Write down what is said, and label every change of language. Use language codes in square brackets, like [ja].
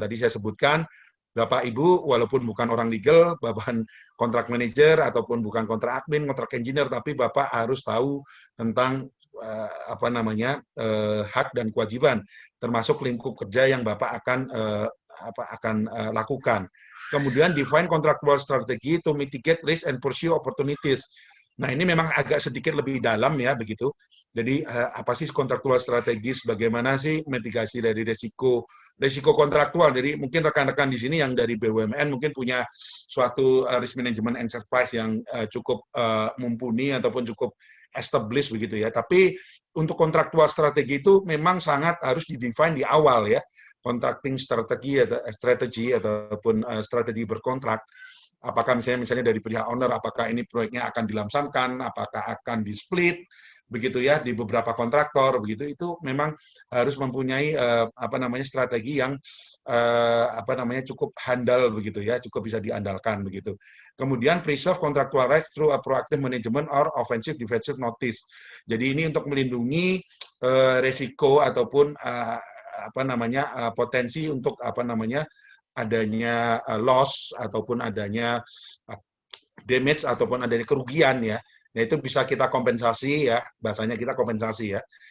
[id] Tadi saya sebutkan, Bapak Ibu walaupun bukan orang legal, Bapak kontrak manager ataupun bukan kontrak admin, kontrak engineer, tapi Bapak harus tahu tentang apa namanya hak dan kewajiban, termasuk lingkup kerja yang Bapak akan lakukan. [en] Kemudian define contractual strategy to mitigate risk and pursue opportunities. [id] Nah, ini memang agak sedikit lebih dalam ya begitu. Jadi apa sih kontraktual strategis? Bagaimana sih mitigasi dari risiko kontraktual? Jadi mungkin rekan-rekan di sini yang dari BUMN mungkin punya suatu [en] risk management enterprise [id] yang cukup mumpuni ataupun cukup established begitu ya. Tapi untuk kontraktual strategi itu memang sangat harus didefine di awal ya. Contracting strategi ataupun strategi berkontrak. Apakah misalnya dari pihak owner, apakah ini proyeknya akan dilamsamkan, apakah akan di-split, begitu ya, di beberapa kontraktor, begitu. Itu memang harus mempunyai apa namanya strategi yang apa namanya cukup handal begitu ya, cukup bisa diandalkan begitu. [en] Kemudian preserve contractual rights through a proactive management or offensive defensive notice. [id] Jadi ini untuk melindungi resiko ataupun apa namanya potensi untuk apa namanya adanya loss ataupun adanya damage ataupun adanya kerugian ya. Nah, itu bisa kita kompensasi ya, bahasanya kita kompensasi ya.